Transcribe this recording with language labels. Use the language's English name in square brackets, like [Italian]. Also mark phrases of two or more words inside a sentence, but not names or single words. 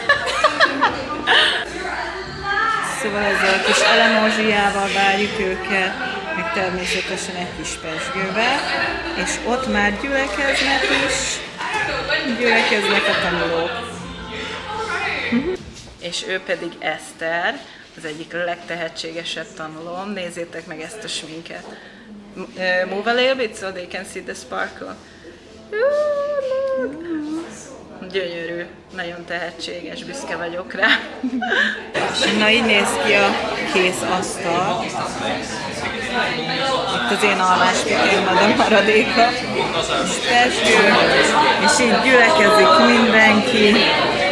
[Hungarian] Szóval ezzel a kis elemózsiával várjuk őket, meg természetesen egy kis pezsgővel, és ott már gyülekeznek a tanulók. És ő pedig Eszter, az egyik legtehetségesebb tanulóm. Nézzétek meg ezt a sminket. [English] Move a little bit so they can see the sparkle. [Hungarian] Gyönyörű, nagyon tehetséges, büszke vagyok rá. Na így néz ki a kész asztal. Itt az én almáspitém, a maradéka. És pezsgő, és így gyülekezik mindenki.